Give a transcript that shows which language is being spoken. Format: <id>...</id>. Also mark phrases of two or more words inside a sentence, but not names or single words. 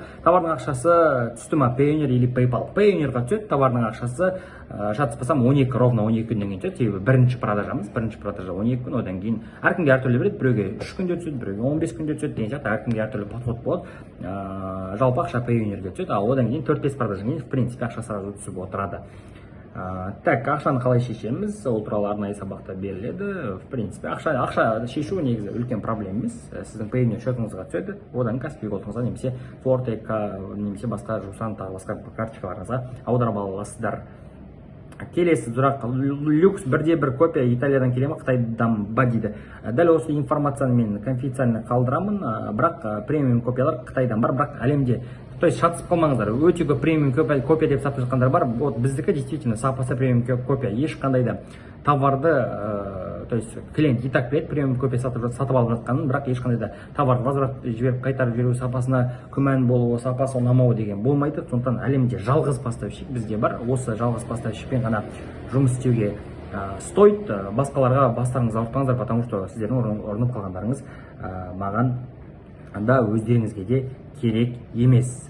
<kk>Товардың ақшасы түсті ма Payoneer или PayPal? Payoneerға түседі. Товардың ақшасы шатыспасам 12 ровно 12 күннен кейін түседі. Себебі бірінші продажамыз, бірінші продажа 12 күн, одан кейін әркімге әртүрлі береді. Біреуге 3 күнде түседі, біреуге 15 күнде түседі деген сияқты әркімге әртүрлі подход болады. Жалпы ақша Payoneerге түседі, ал одан кейін 4-5 продаждан кейін</kk> <ru>в принципе</ru> <kk>ақша сразу түсіп отырады. Так, ақшаны қалай шешеміз, ол туралы арнайы сабақта беріледі.</kk> <ru>В принципе,</ru> <kk>ақша шешу негізі үлкен проблема емес. Сіздің Payoneer шотыңызға түседі, одан Каспи голдыңызға немесе Forte немесе басқа жусан тағы басқа карточкаларыңызға аударып ала аласыздар. Келесі сұрақ, люкс 1/1 копия Италиядан келе ме, Қытайдан ба дейді. Дәл осы информацияны мен конфиденциально қалдырамын, бірақ премиум копиялар Қытайдан бар, бірақ әлемде,</kk> <ru>то есть</ru> <kk>шатысып қалмаңыздар, өте көп премиум копия деп сатып жатқандар бар. Вот біздікі действительно сапасы премиум копия, ешқандай да товарды,</kk> <ru>то есть клиент и так</ru> <kk>білет премиум копия сатып алып жатқанын, бірақ ешқандай да товар возврат жіберіп қайтарып жіберу, сапасына күмән болуы, сапасы ұнамауы деген болмайды. Сондықтан әлемде жалғыз поставщик бізде бар. Осы жалғыз поставщикпен ғана жұмыс істеуге стоит. Басқаларға бастарыңыз ауыртпаңыздар,</kk> <ru>потому что</ru> <kk>сіздердің ұрынып қалғандарыңыз маған да өздеріңізге де керек емес.</kk>